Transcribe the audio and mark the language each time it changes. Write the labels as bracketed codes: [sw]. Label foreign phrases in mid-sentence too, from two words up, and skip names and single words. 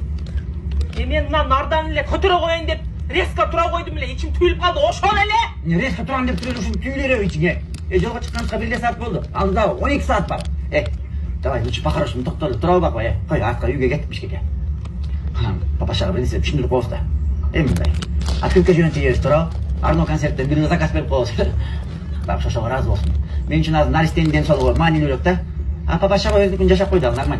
[ky] Мен мына нардан эле көтөрө коеюн деп резко тура койдум эле, ичим түйүлүп калды. Ошол эле. Резко турам деп туруп ушуну түйүлөрөбү ичиңе. Жолго чыкканга 1 саат болду. Алдыда 12 саат бар. [ru] Давай, лучше по-хорошему [ky] токтолуп тура албак, кой, артка үйгө кеттик Бишкекке. Папашага бир нерсе түшүндүрүп коебуз да. Мындай. Открытка жөнөтүп жиберебиз туурабы? Арно концерттен бир заказ берип коебуз. Бак ошого ыраазы болсун. Мен үчүн азыр наристенин ден соолугу маанилүүрөөк да. Папашага өздүкүн жашап койду, ал нормально.